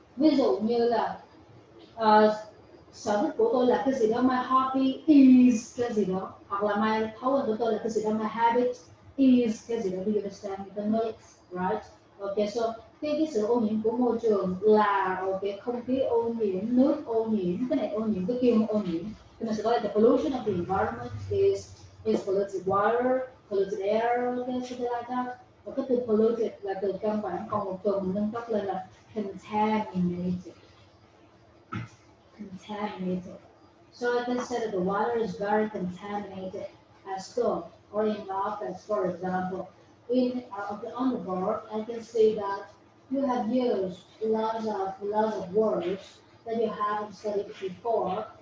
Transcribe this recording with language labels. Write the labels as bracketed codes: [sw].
[vi] Ví dụ như là sở thích của tôi là cái gì đó, [en] my hobby is [vi] cái gì đó, hoặc là thói quen của tôi là cái gì đó, [en] my habit is [vi] cái gì đó. [en] Do you understand? You can know it, right? Okay, so [vi] cái sự ô nhiễm của môi trường là okay, không khí ô nhiễm, nước ô nhiễm, cái này ô nhiễm, cái kia ô nhiễm. Thì mình sẽ gọi là [en] the pollution of the environment is polluted water, polluted air, okay, something like that. [vi] Và cái từ polluted là từ căn bản, còn một từ mình nâng cấp lên là contaminated. [en] Contaminated. So I can say that the water is very contaminated at school or in the office, for example. On the board, I can see that you have used lots of words that you haven't studied before.